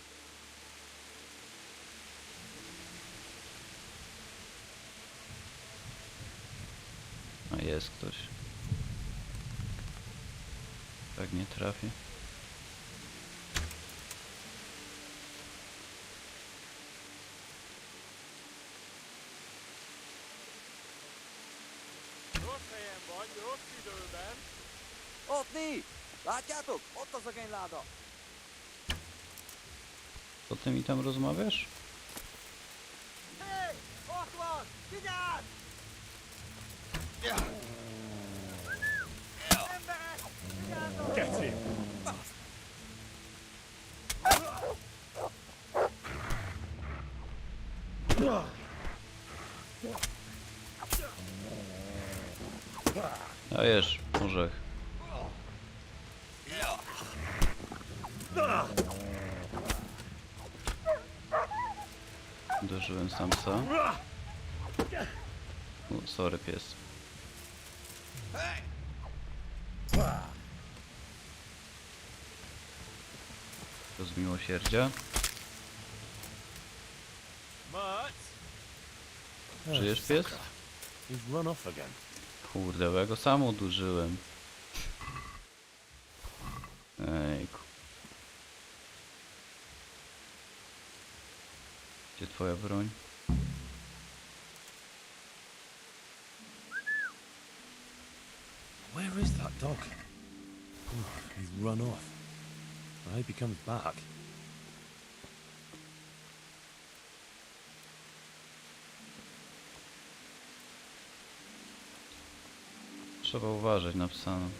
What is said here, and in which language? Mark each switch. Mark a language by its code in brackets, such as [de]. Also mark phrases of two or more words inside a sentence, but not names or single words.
[pl] A jest ktoś. Tak nie trafię. [hu] Otni! Látjátok? Ott az a genyláda! [pl] Co ty mi tam rozmawiasz? [hu] Hé! Ott van! Figyelj! Emberek! Figyeljetek! Geci! [pl] Dajesz, orzech. Uderzyłem samca. O, sorry pies. To z miłosierdzia. Żyjesz pies? [en] He's run off again. [pl] Kurde, bo ja go sam uderzyłem. Ejku. Gdzie twoja broń? [en] Where is that dog? He's run off. I hope he comes back. [pl] Trzeba uważać na psa.